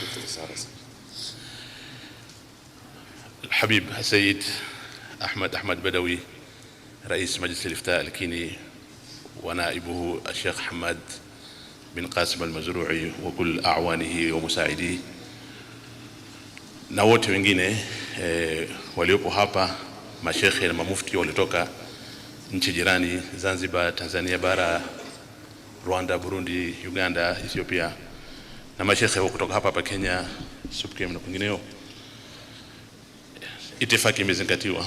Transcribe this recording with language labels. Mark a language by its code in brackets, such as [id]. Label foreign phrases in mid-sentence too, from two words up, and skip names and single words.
[ar] الحبيب السيد أحمد بدوي رئيس مجلس الإفتاء الكيني، ونائبه الشيخ حماد بن قاسم المزروعي وكل أعوانه ومساعديه، [sw] na wote wengine waliopo hapa, mashekhe na mamufti waliotoka nchi jirani, Zanzibar, Tanzania bara, Rwanda, Burundi, Uganda, Ethiopia, na mashekhe kutoka hapa Kenya, SUPKEM na kwingineo. Itifaki imezingatiwa.